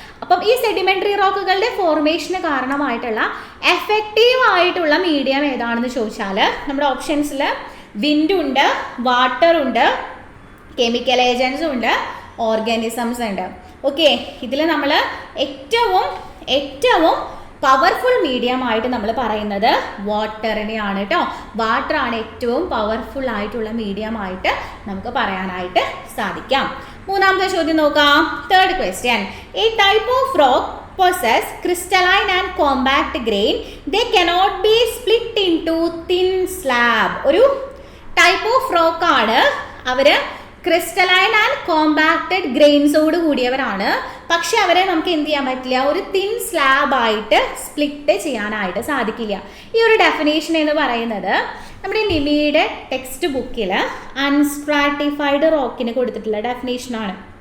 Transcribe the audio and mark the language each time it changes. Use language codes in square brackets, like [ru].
[ml] അപ്പം ഈ sedimentary റോക്കുകളുടെ ഫോർമേഷന് കാരണമായിട്ടുള്ള effective ആയിട്ടുള്ള മീഡിയം ഏതാണെന്ന് ചോദിച്ചാൽ നമ്മുടെ ഓപ്ഷൻസിൽ വിൻഡ് ഉണ്ട്, വാട്ടർ ഉണ്ട്, കെമിക്കൽ ഏജൻസ് ഉണ്ട്, ഓർഗാനിസംസ് ഉണ്ട്. ഓക്കെ, ഇതിൽ നമ്മൾ ഏറ്റവും പവർഫുൾ മീഡിയം ആയിട്ട് നമ്മൾ പറയുന്നത് വാട്ടറിനെയാണ് കേട്ടോ. വാട്ടറാണ് ഏറ്റവും പവർഫുൾ ആയിട്ടുള്ള മീഡിയം ആയിട്ട് നമുക്ക് പറയാനായിട്ട് സാധിക്കാം. മൂന്നാമത്തെ ചോദ്യം നോക്കാം. Third question. [en] A type of rock possess crystalline and compact grain. They cannot be split into thin slab. [ml] ഒരു [en] type of rock [ml] ആണ്. അവർ ക്രിസ്റ്റലൈൻ ആൻഡ് കോമ്പാക്റ്റഡ് ഗ്രെയിൻസോട് കൂടിയവരാണ്. പക്ഷെ അവരെ നമുക്ക് എന്ത് ചെയ്യാൻ പറ്റില്ല, ഒരു തിൻ സ്ലാബായിട്ട് സ്പ്ലിറ്റ് ചെയ്യാനായിട്ട് സാധിക്കില്ല. ഈ ഒരു ഡെഫിനേഷൻ എന്ന് പറയുന്നത് നമ്മുടെ നിമിയുടെ ടെക്സ്റ്റ് ബുക്കിൽ അൺസ്ട്രാറ്റിഫൈഡ് റോക്കിന് കൊടുത്തിട്ടുള്ള ഡെഫിനേഷനാണ്.